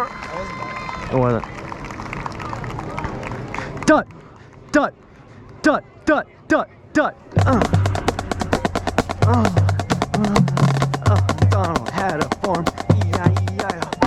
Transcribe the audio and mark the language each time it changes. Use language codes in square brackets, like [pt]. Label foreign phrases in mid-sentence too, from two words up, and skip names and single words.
[en] It wasn't. Dut, dut, dut, dut, dut, dut. Donald had a farm. E-I-E-I-O.